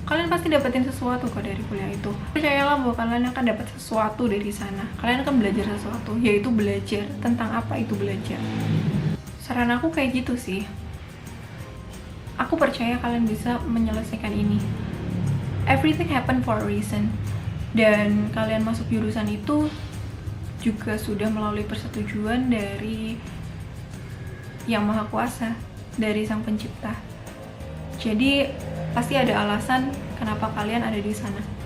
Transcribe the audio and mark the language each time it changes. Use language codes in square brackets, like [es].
[id] Kalian pasti dapetin sesuatu kok dari kuliah itu. Percayalah bahwa kalian akan dapat sesuatu dari sana. Kalian akan belajar sesuatu, yaitu belajar tentang apa itu belajar. Saran aku kayak gitu sih. Aku percaya kalian bisa menyelesaikan ini. [en] Everything happen for a reason. [id] Dan kalian masuk jurusan itu juga sudah melalui persetujuan dari Yang Maha Kuasa, dari Sang Pencipta. Jadi pasti ada alasan kenapa kalian ada di sana.